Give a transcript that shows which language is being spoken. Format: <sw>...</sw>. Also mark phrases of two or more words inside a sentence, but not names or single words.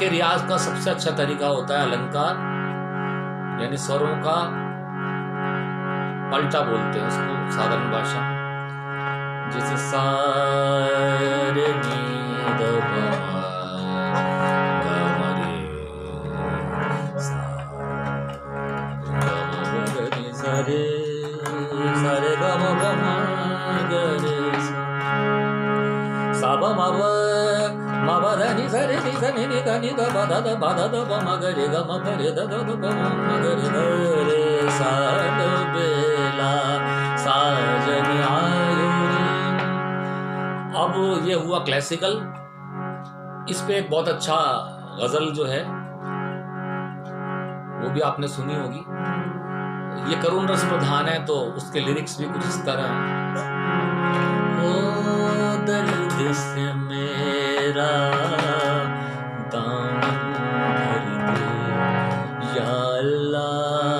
<hi>रियाज का सबसे अच्छा तरीका होता है अलंकार, यानी स्वरों का पलटा बोलते हैं उसको साधारण भाषा में। जैसे सा रे नी द प म ग म रे सा ग म ग रे सा रे ग म ग म ग रे सा ब म ब म ब ध नि सा रे नि सा नि ग नि ग ब ध ब म ग रे ग म ग रे ध ध ब म ग रे ग रे सा द बेला साजन आयो रे। अब ये हुआ क्लासिकल। इस पे एक बहुत अच्छा गजल जो है वो भी आपने सुनी होगी। ये करुण रस प्रधान है तो उसके लिरिक्स भी कुछ इस तरह हैं। ओ दर्द से मेरा दामन भर दे या अल्लाह,</hi>